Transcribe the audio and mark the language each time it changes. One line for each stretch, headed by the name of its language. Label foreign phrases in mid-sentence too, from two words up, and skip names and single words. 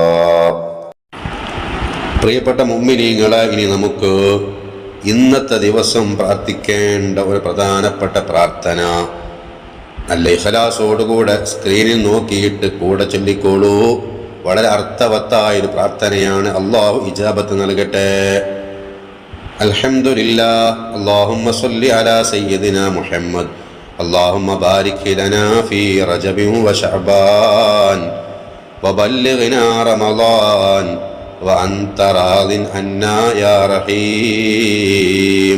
Malayalam: പ്രിയപ്പെട്ട മുഅ്മിനീങ്ങളെ, ഇനി നമുക്ക് ഇന്നത്തെ ദിവസം പ്രാർത്ഥിക്കേണ്ട ഒരു പ്രധാനപ്പെട്ട പ്രാർത്ഥന നല്ല ഇഖ്ലാസോടുകൂടെ സ്ക്രീനിൽ നോക്കിയിട്ട് കൂടെ ചൊല്ലിക്കോളൂ. വളരെ അർത്ഥവത്തായൊരു പ്രാർത്ഥനയാണ്. അല്ലാഹു ഇജാബത്ത് നൽകട്ടെ.
Arabic: الحمد لله اللهم صل على سيدنا محمد اللهم بارك لنا في رجب وشعبان وبلغنا رمضان وأنت راض عنا يا رحيم.